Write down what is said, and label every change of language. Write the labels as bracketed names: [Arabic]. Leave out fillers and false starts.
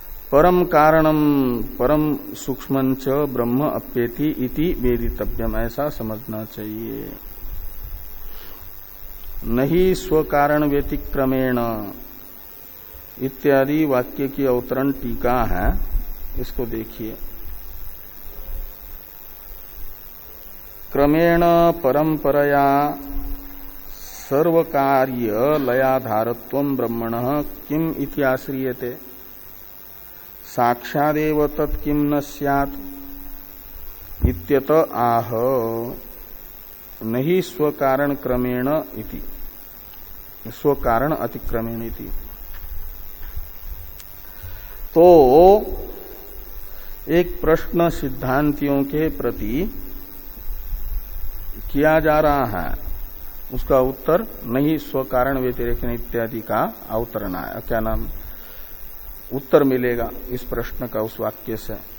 [Sanskrit] परम कारणम परम सूक्ष्मंच ब्रह्म अप्येति इति वेदितव्यम, [Hindi] ऐसा समझना चाहिए। [Sanskrit] नहीं स्वकारण व्यतिक्रमेण इत्यादि [Hindi] वाक्य की अवतरण टीका है, इसको देखिए। [Sanskrit] क्रमेण परंपरया सर्वकार्य लयाधारत्वं ब्रह्मणः किम् इति आश्रियते, साक्षादेव तत् किम् न स्यात् इत्यत आह। नहि स्वकारण क्रमेण इति, स्वकारण अतिक्रमेण इति, [Hindi] तो एक प्रश्न सिद्धांतियों के प्रति किया जा रहा है, उसका उत्तर नहीं स्वकारण व्यतिरेक इत्यादि का अवतरण आया, क्या नाम उत्तर मिलेगा इस प्रश्न का उस वाक्य से।